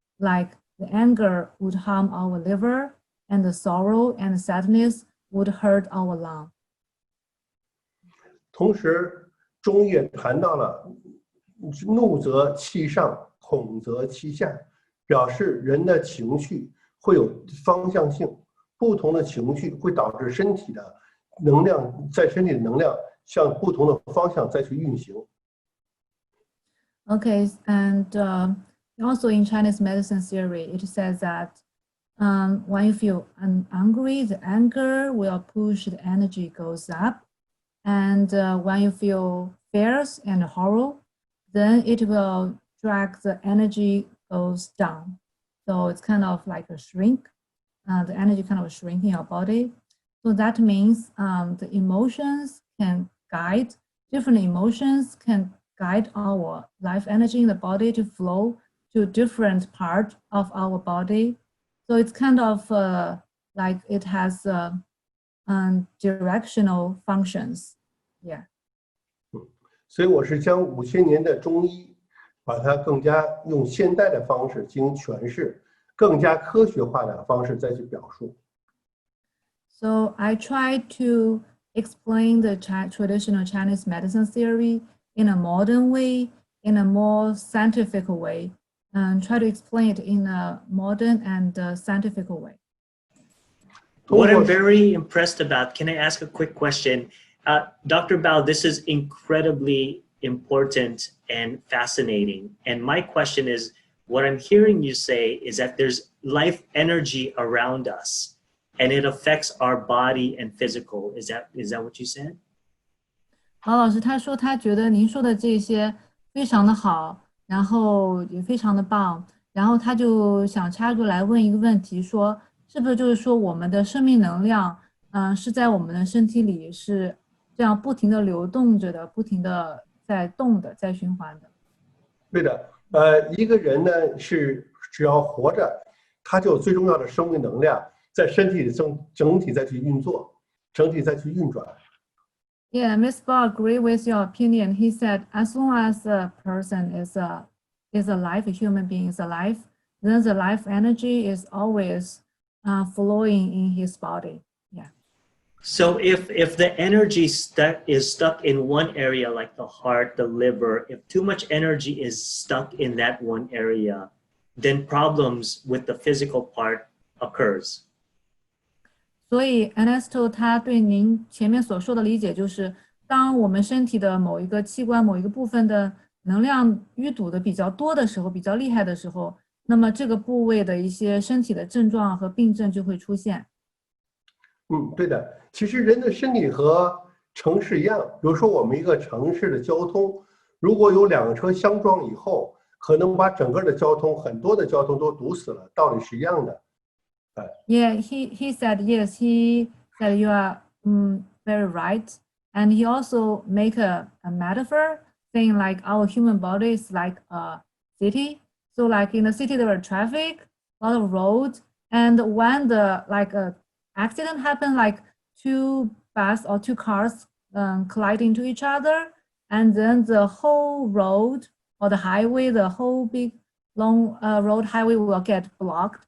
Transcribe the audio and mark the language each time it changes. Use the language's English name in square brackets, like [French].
[English] Like the anger would harm our liver, and the sorrow and sadness would hurt our lung. [Chinese] 同时，中医也谈到了怒则气上，恐则气下。表示人的情绪会有方向性，不同的情绪会导致身体的能量在身体的能量向不同的方向再去运行。 [English] Okay, and also in Chinese medicine theory, it says that when you feel angry, the anger will push the energy goes up. And when you feel fears and horror, then it will drag the energy goes down. So it's kind of like a shrink, the energy kind of shrink in your body. So that means the emotions can guide, different emotions can guide our life energy in the body to flow to different part of our body. So it's kind of like it has directional functions. Yeah. [Chinese] 所以我是将5000年的中医，把它更加用现代的方式进行诠释，更加科学化的方式再去表述。 [English] So I try to explain the traditional Chinese medicine theory in a modern way, in a more scientific way, and try to explain it in a modern and scientific way. What I'm very impressed about, can I ask a quick question? Dr. Bao, this is incredibly important and fascinating. And my question is, what I'm hearing you say is that there's life energy around us and it affects our body and physical. Is that what you said? [Chinese] 毛老师他说他觉得您说的这些非常的好，然后也非常的棒，然后他就想插入来问一个问题，说是不是就是说我们的生命能量，是在我们的身体里是这样不停的流动着的，不停的在动的，在循环的。对的，一个人呢是只要活着，他就最重要的生命能量在身体里整体再去运作，整体再去运转。 [English] Yeah, Ms. Bao agree with your opinion. He said, as long as a person is alive, a human being is alive, then the life energy is always flowing in his body. Yeah. So if the energy is stuck in one area, like the heart, the liver, if too much energy is stuck in that one area, then problems with the physical part occurs. [Chinese] 所以 Ernesto 他对您前面所说的理解就是，当我们身体的某一个器官、某一个部分的能量淤堵的比较多的时候、比较厉害的时候，那么这个部位的一些身体的症状和病症就会出现。对的。其实人的身体和城市一样，比如说我们一个城市的交通，如果有2个车相撞以后，可能把整个的交通、很多的交通都堵死了，道理是一样的。 [English] Yeah, he said yes. He said you are very right, and he also make a metaphor saying like our human body is like a city. So like in the city there are traffic, a lot of roads, and when the like a accident happen, like 2 bus or 2 cars collide into each other, and then the whole road or the highway, the whole big long road highway will get blocked.